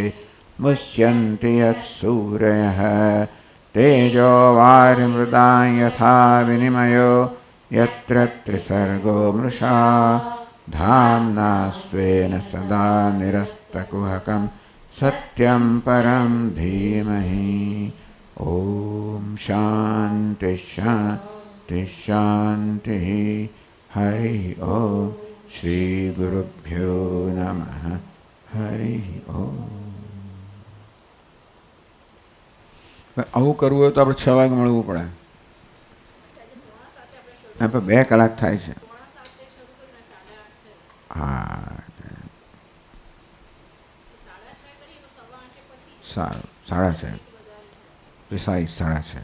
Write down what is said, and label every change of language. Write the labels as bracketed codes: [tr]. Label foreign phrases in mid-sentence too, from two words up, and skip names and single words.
[sa] मुह्यन्ति यत्सूरयः तेजो वारिमृदां यथा विनिमयो यत्र त्रिसर्गो मृषा धाम्ना स्वेन सदा निरस्तकुहकं सत्यं परं धीमहि। ॐ शान्ति शान्ति शान्तिः। हरि ओम। श्री गुरुभ्यो नमः। हरि ओम। [gu] આવું કરવું હોય તો આપણે 6 વાગે મળવું પડે. આપણે 2 કલાક થાય છે. હા સારું 6:30 પ્રિસાઇઝ 6:30.